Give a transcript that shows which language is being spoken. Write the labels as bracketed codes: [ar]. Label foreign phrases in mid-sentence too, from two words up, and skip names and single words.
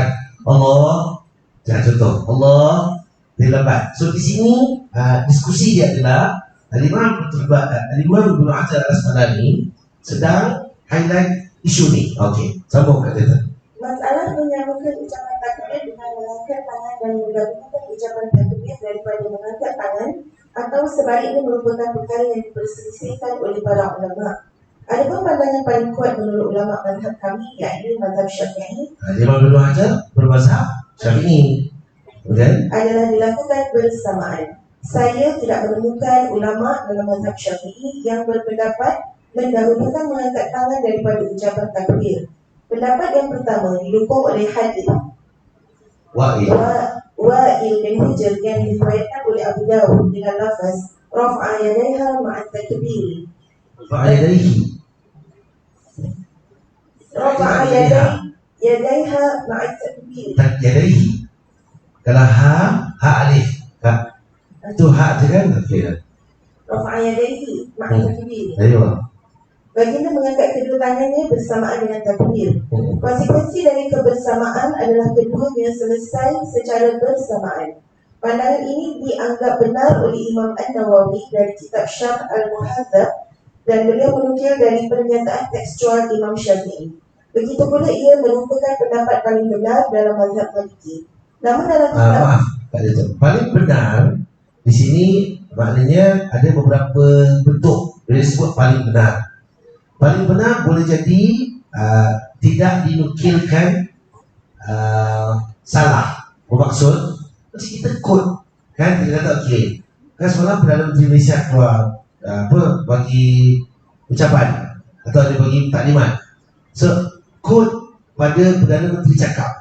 [ms] Allah, jangan contoh Allah, dia lambat. So di sini diskusi dia adalah Al-Imam Ibnu Hajar Al-Asqalani sedang highlight isu ni. Okey, sambung kata dia. [id] Masalah menyambungkan ucapan takbir dengan mengangkat tangan dan menggabungkan ucapan takbir daripada mengangkat tangan atau sebaliknya merupakan perkara yang diperselisihkan oleh para ulama. Adapun pandangan paling kuat menurut ulama mazhab kami, yakni mazhab Syafi'i, [ms] Imam Ibnu Hajar bermazhab Syafi'i, [id] adalah dilakukan bersamaan. Saya tidak menemukan ulama dalam mazhab Syafi'i yang berpendapat mendahulukan mengangkat tangan daripada ucapan takbir. Pendapat yang pertama didukung oleh hadis Wa'il bin Hujr yang diriwayatkan oleh Abu Dawud dengan lafaz [ar] رفع يديها مع التكبير. رفع يديها مع التكبير. Yadayhi. [ms] Kalau ha alif. Itu ha je kan? [ar] رفع يديه مع التكبير. [ms] Ayo. Baginda mengangkat kedua tangannya bersamaan dengan takbir. [id] Konsekuensi dari kebersamaan adalah keduanya selesai secara bersamaan. Pandangan ini dianggap benar oleh Imam An-Nawawi dari kitab Syarh Al-Muhadzab dan beliau menukil dari pernyataan tekstual Imam Syafi'i. Begitu pula ia merupakan pendapat paling benar dalam mazhab Maliki. Namun dalam kitab [ms] paling benar di sini maknanya ada beberapa bentuk dia sebut paling benar. Paling benar boleh jadi tidak dinukilkan salah. Bermaksud mesti kita kod kan, kita kata okey. Kan semalam Perdana Menteri Malaysia keluar bagi ucapan atau dia bagi taklimat. So kod pada Perdana Menteri cakap.